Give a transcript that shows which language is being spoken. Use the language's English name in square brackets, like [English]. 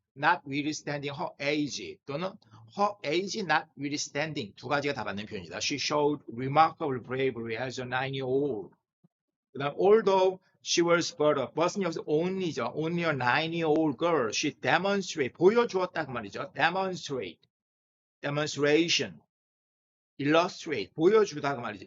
[English] notwithstanding her age 또는 her age notwithstanding [Korean] 두 가지가 다 맞는 표현이다. [English] She showed remarkable bravery as a 9-year-old. [Korean] 그 다음 although she was but a bus는 여기서 only죠. [English] only a 9-year-old girl. She demonstrate [Korean] 보여주었다 그 말이죠. demonstration, illustrate 보여주다 그 말이죠.